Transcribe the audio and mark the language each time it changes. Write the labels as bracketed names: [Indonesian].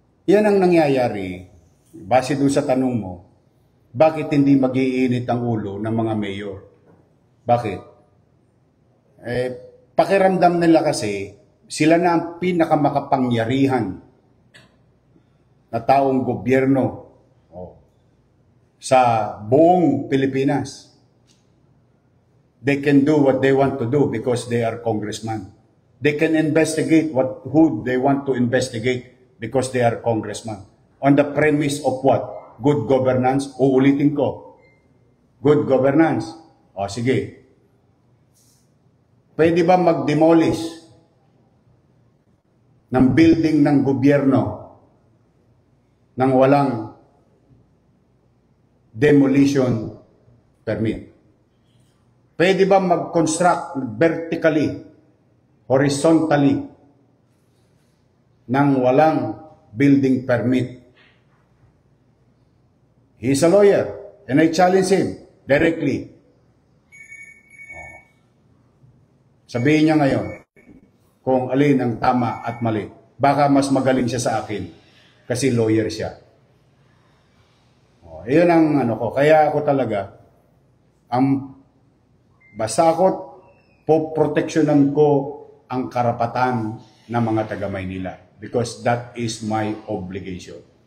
[Filipino] Yan ang nangyayari, base doon sa tanong mo, bakit hindi mag-iinit ang ulo ng mga mayor? Bakit? Pakiramdam nila kasi, sila na ang pinakamakapangyarihan na taong gobyerno sa buong Pilipinas. [English] They can do what they want to do because they are congressmen. They can investigate who they want to investigate because they are congressmen. On the premise of what? Good governance. [Filipino] Uulitin ko. [English] Good governance. Sige. [Filipino] Pwede ba mag-demolish ng building ng gobyerno nang walang demolition permit? Pwede ba mag-construct vertically, horizontally, nang walang building permit? [English] He is a lawyer, and I challenge him directly. [Filipino] Sabihin niya ngayon kung alin ang tama at mali. Baka mas magaling siya sa akin kasi lawyer siya. Iyon ang ko. Kaya ako talaga, basta ako, poproteksyonan ko ang karapatan ng mga taga-Maynila [English] because that is my obligation.